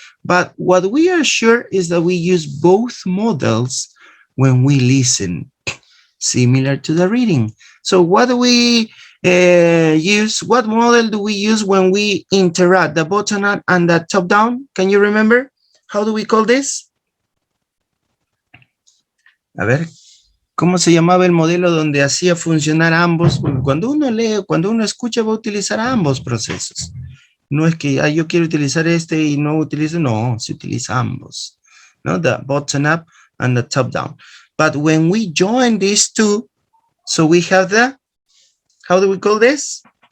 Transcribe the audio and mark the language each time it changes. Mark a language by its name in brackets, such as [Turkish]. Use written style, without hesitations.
[English] But what we are sure is that we use both models when we listen, similar to the reading. So what do we use? What model do we use when we interact, the bottom up and the top down? Can you remember? How do we call this? [Spanish] A ver, ¿cómo se llamaba el modelo donde hacía funcionar ambos? Porque cuando uno lee, cuando uno escucha, va a utilizar ambos procesos. No es que yo quiero utilizar este y no utilizo, no, se utiliza ambos. [English] No, the bottom up and the top down. But when we join these two, so we have the, how do we call this?